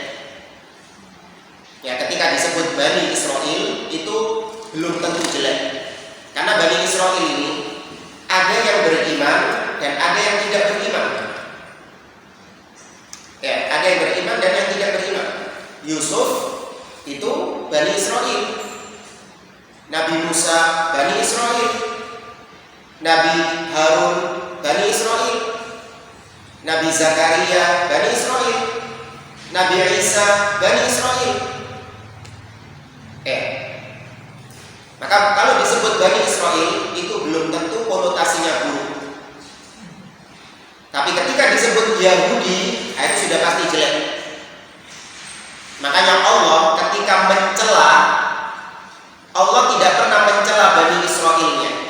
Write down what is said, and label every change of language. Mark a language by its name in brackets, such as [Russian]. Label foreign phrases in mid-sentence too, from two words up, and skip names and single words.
[Indonesian] Ya, ketika disebut Bani Israel itu belum tentu jelek. Karena Bani Israel ini ada yang beriman dan ada yang tidak beriman. Ya, ada yang beriman dan yang tidak beriman. Yusuf itu Bani Israel. Nabi Musa Bani Israel. Nabi Harun Bani Israel. Nabi Zakaria Bani Israel. Nabi Isa Bani Israel. Maka kalau disebut Bani Israel itu belum tentu konotasinya buruk. Tapi ketika disebut Yahudi, itu sudah pasti jelek. Makanya Allah ketika mencela, Allah tidak pernah mencela Bani Israelnya.